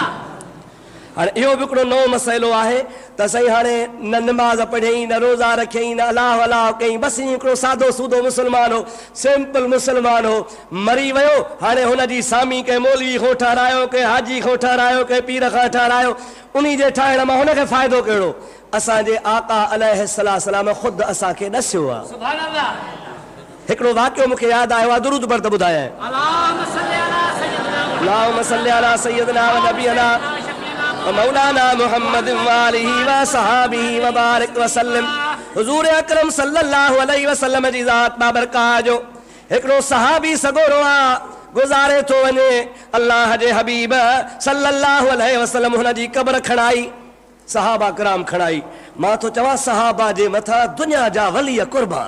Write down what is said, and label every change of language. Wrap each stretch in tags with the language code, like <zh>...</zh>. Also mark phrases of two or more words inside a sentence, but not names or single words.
<sd>हाणे इहो बि हिकिड़ो नओं मसइलो आहे त साईं हाणे न निमाज़ पढ़ियईं, न रोज़ा रखियईं, न अलाह अलाह कयईं, बसि ईअं हिकिड़ो सादो सूदो मुस्लमान हो, सिंपल मुस्लमान हो, मरी वियो। हाणे हुन जी सामी कंहिं मौलवी खां ठारायो, कंहिं हाजी खां ठारायो, कंहिं पीर खां ठारायो, उन जे ठाहिण मां हुनखे फ़ाइदो कहिड़ो? असांजे आका अलैहिस्सलाम ख़ुदि असांखे ॾसियो आहे।</sd> <ar>سبحان الله.</ar> <sd>हिकिड़ो वाक़ियो मूंखे यादि आयो आहे, दुरूद पर त ॿुधायां।</sd> <ar>اللهم صل على سيدنا ونبينا مولانا محمد وآله وصحبه وبارك وسلم.</ar> <sd>हुज़ूर अकरम</sd> <ar>صلى الله عليه وسلم</ar> <sd>जी ज़ात बाबरकात जो हिकिड़ो सहाबी सगोरो आहे, गुज़ारे थो वञे। अल्लाह जे हबीब</sd> <ar>صلى الله عليه وسلم</ar> <sd>हुन जी क़ब्र खणाई, सहाबा किराम खणाई। मां थो चवां सहाबा जे मथां दुनिया जा वली कुर्बान।</sd>